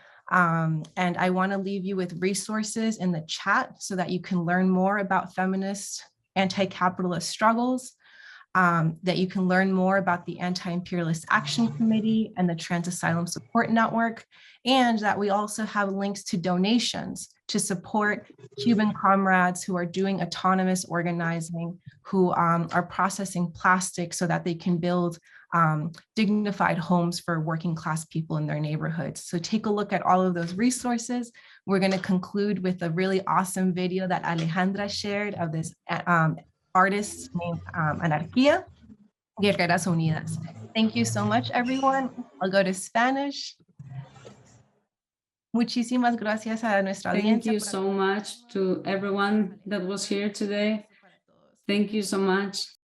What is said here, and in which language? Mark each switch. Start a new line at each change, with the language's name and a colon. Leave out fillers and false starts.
English: And I want to leave you with resources in the chat so that you can learn more about feminist anti-capitalist struggles, that you can learn more about the Anti-Imperialist Action Committee and the Trans Asylum Support Network, and that we also have links to donations to support Cuban comrades who are doing autonomous organizing, who are processing plastic so that they can build dignified homes for working class people in their neighborhoods. So take a look at all of those resources. We're going to conclude with a really awesome video that Alejandra shared of this artist named Anarquía, Guerreras Unidas. Thank you so much, everyone. I'll go to Spanish.
Spanish: Muchísimas gracias a nuestra audiencia.
English: Thank you so much to everyone that was here today. Thank you so much.